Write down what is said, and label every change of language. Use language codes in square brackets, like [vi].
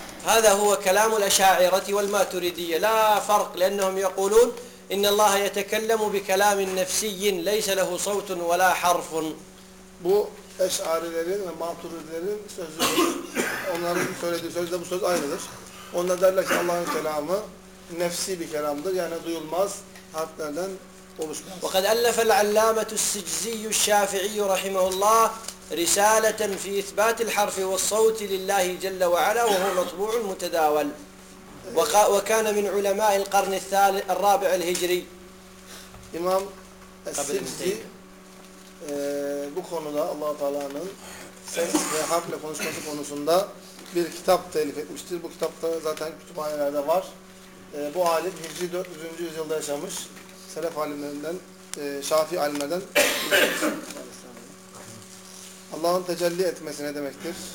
[ar] هذا هو كلام الأشاعرة والماتريدية لا فرق لأنهم يقولون إن الله يتكلم بكلام نفسي ليس له صوت ولا حرف. [tr] Bu eşarilerin ve maturidilerin sözü. Onların söylediği söz de bu söz aynıdır. Onlar derler ki Allah'ın kelamı nefsi bir kelamdır. Yani duyulmaz harflerden oluşmaz. [ar] وقد ألف العلامة السجزي الشافعي رحمه الله رسالة في إثبات الحرف والصوت لله جل وعلا وهو مطبوع متداول وكان من علماء القرن الثالث الرابع الهجري. [tr] إمام السجزي bu konuda Allah Teala'nın ses ve harfle konuşması konusunda bir kitap telif etmiştir. Bu kitapta zaten kütüphanelerde var. Bu alim Hicri 400. yüzyılda yaşamış. Selef alimlerinden, Şafii alimlerden Allah'ın tecelli etmesi ne demektir?